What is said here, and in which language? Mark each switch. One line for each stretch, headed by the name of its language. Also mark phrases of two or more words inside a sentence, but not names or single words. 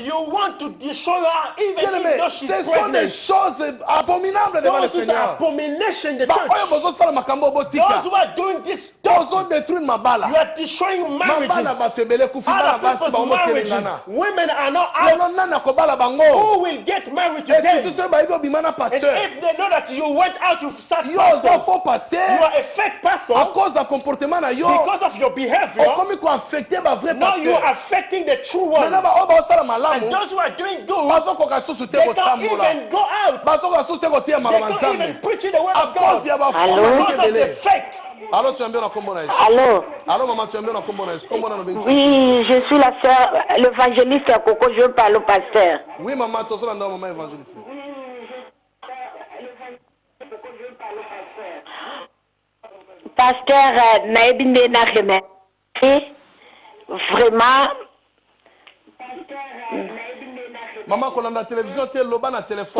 English: You want to destroy her even
French: Bien
English: if
French: aimé,
English: though she's
French: ce sont des
English: pregnant.
French: choses abominables devant le
English: Those who are
French: Seigneur.
English: abomination in the
Lingala: Ba oyo
English: church.
Lingala: bozo sala makambo botika.
English: Those who are doing this stuff.
Lingala: Bozo détruire mabala.
English: You are destroying
Lingala: Mabala
English: marriages.
Lingala: bato ebele kufi bana
English: Other
Lingala: basi
English: people's
Lingala: bango
English: marriages.
Lingala: kelengana.
English: Women are not
Lingala: Lelo
English: out.
Lingala: nani akobala bango?
English: Who will get married to
French: Et surtout
English: them?
Lingala: soki bayebi obima na
English: And
Lingala: pasteur.
English: if they know that you went out with such
Lingala: Yo oza
English: pastors,
French: faux pasteur.
English: you are a fake pastor
French: À cause
Lingala: ya comportement na yo.
English: because of your behavior.
Lingala: Okomi koaffecte ba vrai
English: Now you are
Lingala: pasteur.
English: affecting the true one.
French: Maintenant
Lingala: ba oyo baosala
English: And
Lingala: malamu.
English: those who are doing good,
Lingala: Bazokoka susu te
English: they can't
Lingala: kotambola.
English: even go out.
Lingala: Bazokoka susu te kotia
English: They
Lingala: makambo
English: can't even
Lingala: Nzambe.
English: preach the word
French: À
English: of
French: cause
English: God
Lingala: ya ba Allô?
English: because of the fake.
French: Alors tu
Lingala: ambia na kombo na Yesu. Allô?
French: Alors maman tu
Lingala: ambia na kombo na Yesu. Kombo na no bengi.
French: Oui, je suis la sœur, l'évangéliste Coco, je parle au pasteur.
Lingala: Oui maman tozola ndo maman évangéliste.
French: Pasteur Naibinde Nakeme, vraiment,
Lingala: Maman kolanda télévision te loba na téléphone.